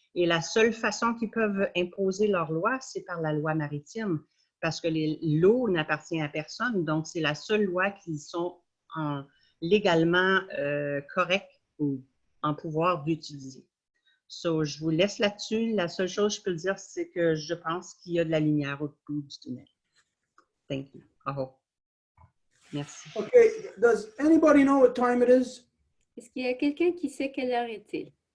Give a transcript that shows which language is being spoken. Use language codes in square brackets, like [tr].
[fr] Et la seule façon qu'ils peuvent imposer leur loi, c'est par la loi maritime, parce que l'eau n'appartient à personne. Donc, c'est la seule loi qui sont légalement correctes ou en pouvoir d'utiliser. So, je vous laisse là-dessus. La seule chose que je peux dire, c'est que je pense qu'il y a de la lumière au bout du tunnel. [en] Thank you. Oh. [fr] Merci. [en] Okay, does anybody know what time it is? [fr] Est-ce qu'il y a quelqu'un qui sait quelle heure est-il?